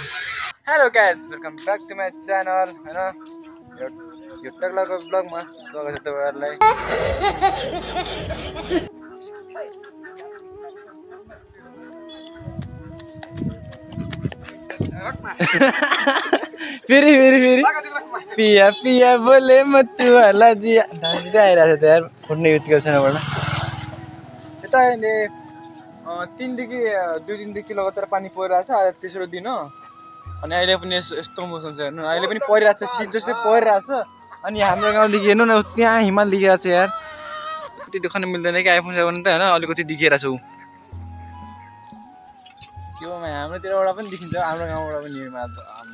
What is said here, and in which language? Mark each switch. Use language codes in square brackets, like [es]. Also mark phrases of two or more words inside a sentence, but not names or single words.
[en] hello guys welcome back to my channel [ne] हैन यो टक्लाको ब्लगमा स्वागत छ तपाईहरुलाई। फेरि [hi] पिया पिया बोले मत वाला जिया [ne] डान्स आइरहेको छ यार फुट्ने बित्तिकै छैनबाट यता अहिले 2 दिनदेखि लगातार पानी परिरहेको छ। आज तेस्रो दिन हो अनि अहिले पनि यस्तो मौसम छ हेर्नु अहिले पनि परिरहेको छ शीत जस्तै परिरहेको छ। अनि हाम्रो गाउँदेखि हेर्नु न त्यहाँ हिमाल देखिरहेको छ यार कति देख्न मिल्दैन कि आइफोन 7 त हैन अलिकति देखिरहेको छ उ के हो हाम्रोतिरबाट पनि देखिन्छ हाम्रो गाउँबाट पनि हिमाल छ।